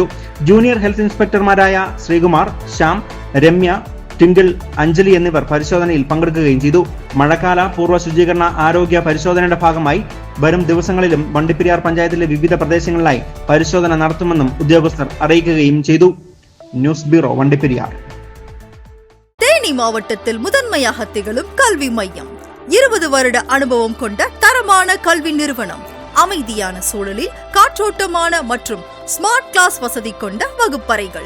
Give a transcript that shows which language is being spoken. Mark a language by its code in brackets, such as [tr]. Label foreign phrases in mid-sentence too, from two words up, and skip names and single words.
[en] junior health [ml] ഇൻസ്പെക്ടർമാരായ ശ്രീകുമാർ, ശ്യാം, രമ്യ, ടിങ്കിൾ, അഞ്ജലി എന്നിവർ പരിശോധനയിൽ പങ്കെടുക്കുകയും ചെയ്തു. മഴക്കാല പൂർവ്വ ശുചീകരണ ആരോഗ്യ പരിശോധനയുടെ ഭാഗമായി വരും ദിവസങ്ങളിലും വണ്ടിപ്പെരിയാർ പഞ്ചായത്തിലെ വിവിധ പ്രദേശങ്ങളിലായി പരിശോധന നടത്തുമെന്നും ഉദ്യോഗസ്ഥർ അറിയിക്കുകയും ചെയ്തു. [en] News bureau, വണ്ടിപ്പെരിയാർ. [ta] தேனி மாவட்டத்தில் முதன்மையாக திகழும் கல்வி மையம். 20 வருட அனுபவம் கொண்ட தரமான கல்வி நிறுவனம். அமைதியான சூழலில் காற்றோட்டமான மற்றும் [en] smart class [ta] வசதி கொண்ட வகுப்பறைகள்.